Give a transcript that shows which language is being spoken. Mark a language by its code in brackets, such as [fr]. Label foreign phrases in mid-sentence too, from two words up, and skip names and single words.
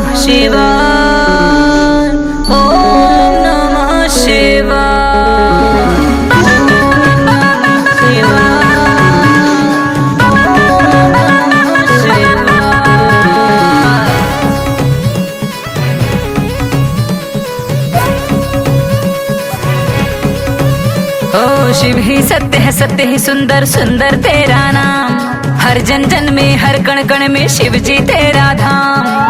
[sa] शिवाय, ओम नमः शिवाय, ओम नमः शिवाय, ओम नमः शिवाय। [hi] ओ शिव ही सत्य है, सत्य ही सुंदर, सुंदर तेरा नाम। हर जन जन में, हर कण कण में शिव जी तेरा धाम।